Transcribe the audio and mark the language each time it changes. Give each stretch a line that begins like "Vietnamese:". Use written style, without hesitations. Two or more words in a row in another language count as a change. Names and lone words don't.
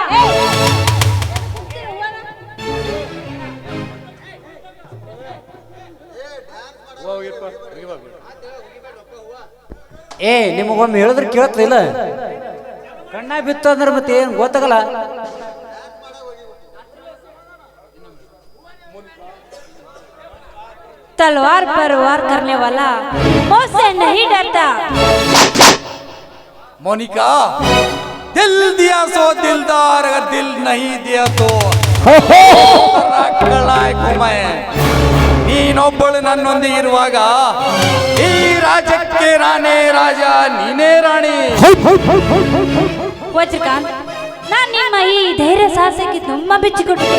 Kannada: ನಿಮಗೊಮ್ಮೆ ಹೇಳಿದ್ರೆ ಕೇಳ್ತಿಲ್ಲ, ಕಣ್ಣ ಬಿತ್ತು ಅಂದ್ರೆ ಮತ್ತೆ ಏನು ಗೊತ್ತಾಗಲ್ಲ.
Hindi: तलवार पर वार करने वाला मौत से नहीं डरता.
Kannada: मोनिका,
Hindi: दिल दिया सो दिलदार, अगर दिल नहीं दिया तो
Kannada: ನೀನೊಬ್ಬಳು ನನ್ನೊಂದಿಗೆ ಇರುವಾಗ ಈ ರಾಜ್ಯಕ್ಕೆ ನಾನೇ ರಾಜ, ನೀನೇ ರಾಣಿ. ವಜ್ರಕಾಂತ್, ನಾನು ನಿಮ್ಮ ಈ ಧೈರ್ಯ ಸಾಹಸಕ್ಕೆ ತುಂಬಾ ಬೆಚ್ಚಿಕೊಂಡಿದ್ದೆ.